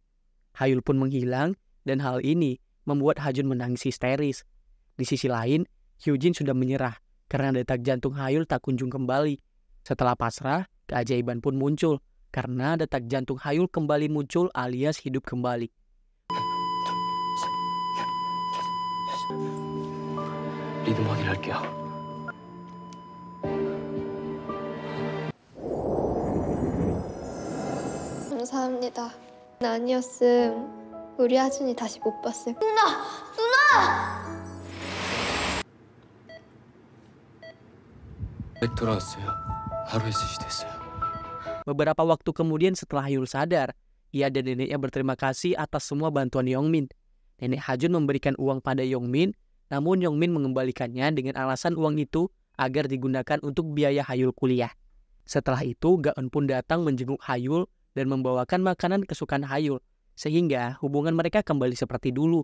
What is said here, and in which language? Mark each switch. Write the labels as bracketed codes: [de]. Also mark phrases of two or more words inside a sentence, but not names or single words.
[id] Hayul pun menghilang, dan hal ini membuat Hajun menangis histeris. Di sisi lain, Hyujin sudah menyerah karena detak jantung Hayul tak kunjung kembali. Setelah pasrah, keajaiban pun muncul karena detak jantung Hayul kembali muncul alias hidup kembali. [ko] 리듬 확인할게요. 감사합니다. 아니었음 우리 하준이 다시 못 봤을. 돌아왔어요. 하루에 스시 됐어요. [id] Beberapa waktu kemudian setelah Hayul sadar, ia dan neneknya berterima kasih atas semua bantuan Yongmin. Nenek Hajun memberikan uang pada Yongmin, namun Yongmin mengembalikannya dengan alasan uang itu agar digunakan untuk biaya Hayul kuliah. Setelah itu, Ga-eun pun datang menjenguk Hayul dan membawakan makanan kesukaan Hayul, sehingga hubungan mereka kembali seperti dulu.